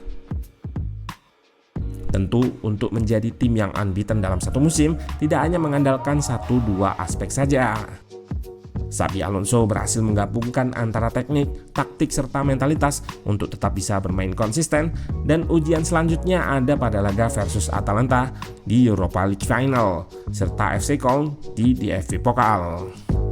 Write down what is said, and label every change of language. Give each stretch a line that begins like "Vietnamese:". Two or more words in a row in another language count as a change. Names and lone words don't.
Indonesian: Tentu untuk menjadi tim yang unbeaten dalam satu musim tidak hanya mengandalkan 1-2 aspek saja. Xabi Alonso berhasil menggabungkan antara teknik, taktik, serta mentalitas untuk tetap bisa bermain konsisten, dan ujian selanjutnya ada pada laga versus Atalanta di Europa League Final, serta FC Köln di DFB Pokal.